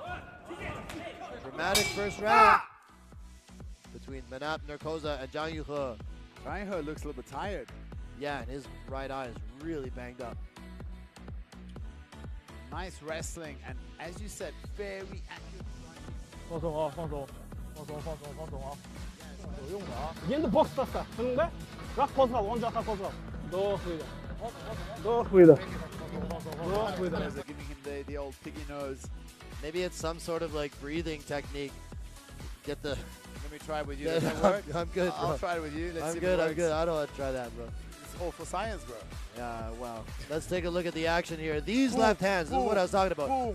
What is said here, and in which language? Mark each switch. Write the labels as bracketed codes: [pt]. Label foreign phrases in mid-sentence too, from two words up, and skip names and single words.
[en] Dramatic first round between Manap Narkoza and Zhang Yuhe. Zhang Yuhe looks a little bit tired. Yeah, and his right eye is really banged up. Nice wrestling, and as you said, very accurate. [zh] 放松啊，放松，放松，放松，放松啊，有用的啊。 [uz] Endi boksda tunda, vaqt qo'zg'al, o'ng yoqqa qo'zg'al. Do qo'ydi. Do qo'ydi. Do qo'ydi. [en] They're giving him the old piggy nose. Maybe it's some sort of like breathing technique. Get the. Let me try with you. Does that work? I'm good, bro. I'll try it with you. Let's see I'm good. if it I'm good. works. I don't want to try that, bro. It's all for science, bro. Yeah, wow. Let's take a look at the action here. These left hands, this is what I was talking about.